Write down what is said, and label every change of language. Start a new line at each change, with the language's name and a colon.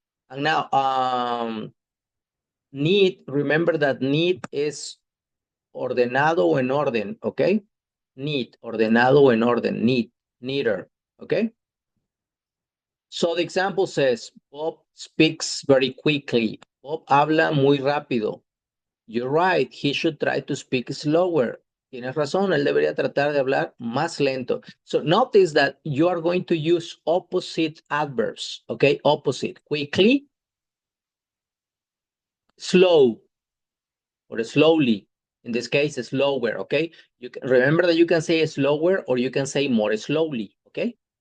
English: And now, need, remember that need is ordenado o en orden, okay? Need, ordenado o en orden, need, neater, okay? So the example says, Bob speaks very quickly.
Spanish: Bob habla muy rápido.
English: You're right, he should try to speak slower.
Spanish: Tienes razón, él debería tratar de hablar más lento.
English: So notice that you are going to use opposite adverbs, okay? Opposite, quickly, slow, or slowly. In this case, slower, okay? You can, remember that you can say slower or you can say more slowly, okay?